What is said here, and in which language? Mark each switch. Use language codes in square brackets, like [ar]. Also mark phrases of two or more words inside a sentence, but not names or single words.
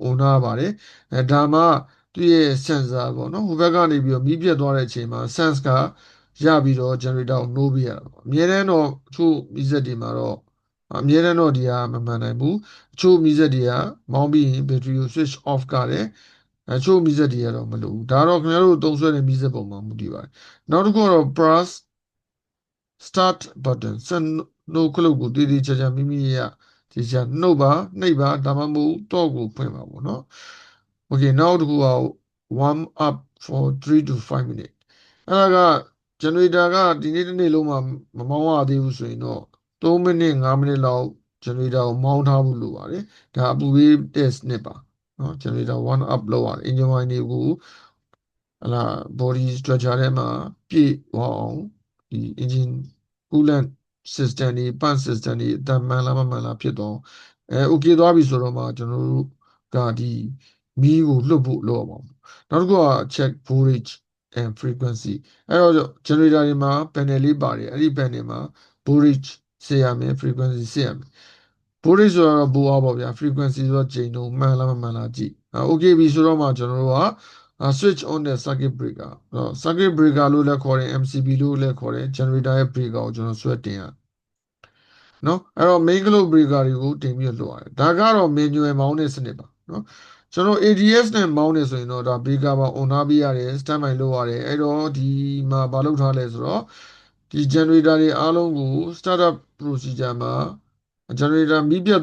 [my] on ထားပါတယ်ဒါမှသူ့ရဲ့ sensor ပေါ့နော်ဟိုဘက်ကနေပြီးတော့မီးပြတ်သွားတဲ့အချိန်မှာ sense ကရပြီးတော့ generator ကိုနှိုးပေးရတာပေါ့အများတန်းတော့အချို့မီးစက်တွေမှာတော့အများတန်းတော့ဒီဟာမမှန်နိုင်ဘူးအချို့မီးစက်တွေကမောင်းပြီးရင် battery ကို [en] switch off [my] ကတယ်အချို့မီးစက်တွေကတော့မလုပ်ဘူးဒါတော့ခင်ဗျားတို့သုံးစွဲတဲ့မီးစက်ပုံမှာမူတည်ပါတယ်နောက်တစ်ခုကတော့ brass [en] start button [my] စနှုတ်ခလုတ်ကိုတည်တည်ချာချာမိမိရဒီချာနှုတ်ပါနှိပ်ပါဒါမှမဟုတ်တော့ကိုဖွင့်ပါပေါ့နော် Okay နောက်တစ်ခုက [en] warm up for 3 to 5 [my] minutes အဲ့ဒါက generator ကဒီနေ့တစ်နေ့လုံးမှာမမောင်းရသေးဘူးဆိုရင်တော့3မိနစ်5မိနစ်လောက် generator ကို မောင်းထားဖို့လိုပါတယ်ဒါအပူပေးတဲ့စနစ်ပါနော် [en] generator warm up [my] လုပ်ရတယ် [en] engine wine [my] တွေကိုဟလာ [en] body structure [my] ထဲမှာပြည့်သွားအောင်ဒီ [en] engine coolant system [my] တွေ [en] pump system [my] တွေအတန်မှန်လားမမှန်လားဖြစ်တော့okay သွားပြီဆိုတော့မှကျွန်တော်တို့ကဒီမီးကိုလွှတ်ဖို့လုပ်အောင်နောက်တစ်ခုက [en] check voltage and frequency [my] အဲ့တော့ generator တွေမှာ panel လေးပါတယ်အဲ့ဒီ panel မှာ voltage ဆက်ရ မယ် frequency ဆက်ရမယ် voltage ဆိုတော့ဘူအားပေါ့ဗျာ frequency ဆိုတော့ချိန်တော့မှန်လားမမှန်လားကြည့်okay ပြီဆိုတော့မှကျွန်တော်တို့ က [en] switch on [my] တဲ့ [en] circuit breaker circuit breaker [my] လို့လည်းခေါ်တယ် MCB လို့လည်းခေါ်တယ် generator ရဲ့ breaker ကိုကျွန်တော်ဆွဲတင်ရနော်အဲ့တော့ [en] main load breaker [my] တွေကိုတင်ပြီးလွှတ်ရတယ်ဒါကတော့ manual မောင်းတဲ့စနစ်ပါနော်ကျွန်တော် ADS နဲ့မောင်းနေဆိုရင်တော့ဒါ breaker ပါ on ထားပေးရတယ် standby လုပ်ရတယ်အဲ့တော့ဒီမှာဘာလုပ်ထားလဲဆိုတော့ဒီ generator တွေအားလုံးကို [en] startup procedure [my] မှာ generator မီးပြတ်